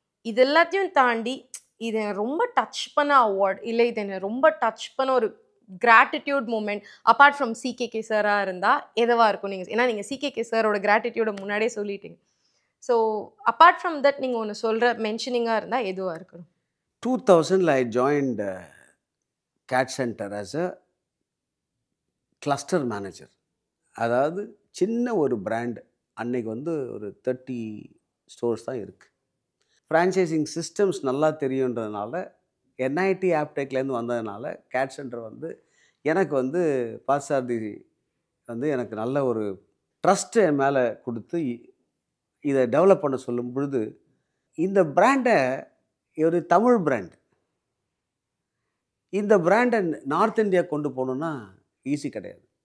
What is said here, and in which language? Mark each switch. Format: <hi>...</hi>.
<ta>இது எல்லாத்தையும் தாண்டி இது ரொம்ப டச் பண்ண அவார்ட், இல்லை இது என்னை ரொம்ப டச் பண்ண ஒரு gratitude moment apart from CKK சாராக இருந்தால் எதுவாக இருக்கும்? நீங்கள் ஏன்னா நீங்கள் CKK சாரோட கிராட்டிடியூடை முன்னாடியே சொல்லிட்டீங்க. ஸோ அப்பார்ட் ஃப்ரம் தட் நீங்கள் ஒன்று சொல்கிற மென்ஷனிங்காக இருந்தால் எதுவாக இருக்கணும்?</ta> <en>2000 I joined CAD Center as a cluster manager.</en> <ta>அதாவது சின்ன ஒரு பிராண்ட், அன்னைக்கு வந்து ஒரு 30 ஸ்டோர்ஸ் தான் இருக்குது. ஃப்ரான்ச்சைசிங் சிஸ்டம்ஸ் நல்லா தெரியுன்றதுனால NIT ஆப்டெக்லேருந்து வந்ததுனால CAD Center வந்து எனக்கு வந்து பாசார்தி வந்து எனக்கு நல்ல ஒரு ட்ரஸ்ட்டு என் மேலே கொடுத்து இதை டெவலப் பண்ண சொல்லும் பொழுது, இந்த பிராண்டை ஒரு தமிழ் பிராண்ட், இந்த பிராண்டை நார்த் இந்தியா கொண்டு போகணுன்னா ஈஸி கிடையாது.</ta>